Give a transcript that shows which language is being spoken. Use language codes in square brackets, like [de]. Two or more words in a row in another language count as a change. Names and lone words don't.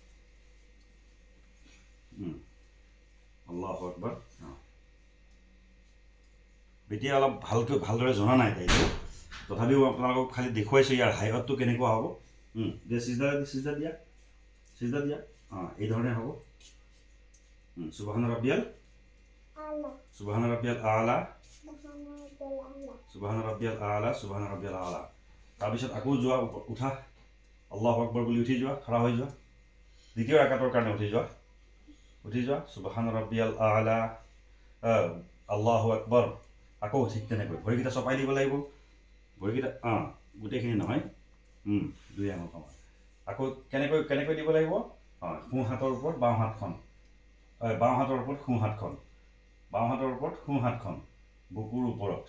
[ar] الله أكبر. [as] এতিয়া অলপ ভালদৰে জনা নাই তাইটো, তথাপিও আপোনালোকক খালি দেখুৱাইছোঁ ইয়াৰ হাইটটো কেনেকুৱা হ'ব। সিজদা দিয়া। এই ধৰণে হ'ব। [ar] سبحان ربي الأعلى، سبحان ربي الأعلى، سبحان ربي الأعلى, সুবহান ৰব্বিয়াল আ'লা। [as] তাৰপিছত আকৌ যোৱা, উঠা, [ar] الله أكبر [as] বুলি উঠি যোৱা, খাৰা হৈ যোৱা। দ্বিতীয় ৰাকাতৰ কাৰণে উঠি যোৱা। [ar] سبحان ربي الأعلى، الله أكبر. [as] আকৌ ঠিক তেনেকৈ ভৰিকেইটা চপাই দিব লাগিব। ভৰিকেইটা গোটেইখিনি নহয়, দুই আঙুল সমান। আকৌ কেনেকৈ দিব লাগিব? সোঁ হাতৰ ওপৰত বাওঁ হাতখন, বাওঁ হাতৰ ওপৰত সোঁ হাতখন, বাওঁ হাতৰ ওপৰত সোঁ হাতখন, বুকুৰ ওপৰত।